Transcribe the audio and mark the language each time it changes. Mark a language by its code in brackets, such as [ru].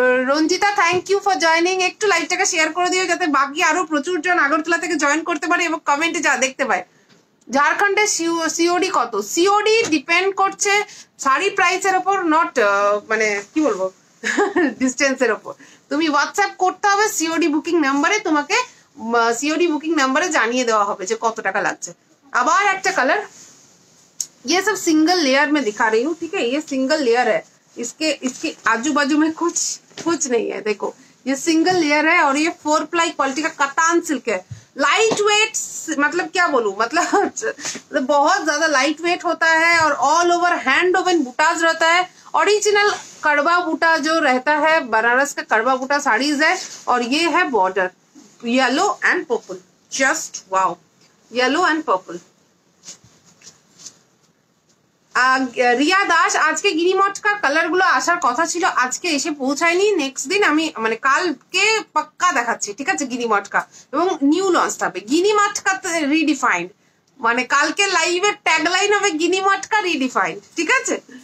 [bn] Ranjita, thank you for joining. একটু লাইভটাকে share করে দিও যাতে বাকি আরো প্রচুর জন আগরতলা থেকে জয়েন করতে পারে এবং কমেন্টে যা দেখতে পায়। ঝাড়খণ্ডের সিওডি কত? সিওডি ডিপেন্ড করছে শাড়ি প্রাইসের ওপর, নট মানে কি বলবো ডিস্টেন্সের ওপর। তুমি হোয়াটসঅ্যাপ করতে হবে সিওডি বুকিং নাম্বারে, তোমাকে সিওডি बुकिंग नंबर जानिए देवा होगा जो कत टाका लागছে। আবার একটা কালার, [hi] ये सब सिंगल लेयर में दिखा रही हूँ, ठीक है, ये सिंगल लेयर है, इसके आजू बाजू में कुछ नहीं है। देखो ये सिंगल लेयर है और ये 4 प्लाई क्वालिटी का कतान सिल्क है। लाइट वेट, मतलब क्या बोलूं, मतलब बहुत ज्यादा लाइट वेट होता है और ऑल ओवर हैंड ओवन बूटाज रहता है। ओरिजिनल कड़वा बूटा जो रहता है, बनारस का कड़वा बूटा साड़ीज है, और ये है border yellow and purple, just wow, yellow and purple. [bn] Riya Das, আজকে গিরিমটকার কালার গুলো আসার কথা ছিল, আজকে এসে পৌঁছায়নি। নেক্সট দিন আমি মানে কালকে পাক্কা দেখাচ্ছি, ঠিক আছে, গিরিমটকা, এবং নিউ লঞ্চ হবে গিরিমটকা রিডিফাইন্ড, মানে কালকে লাইভের ট্যাগলাইন হবে গিরিমটকা রিডিফাইন্ড, ঠিক আছে।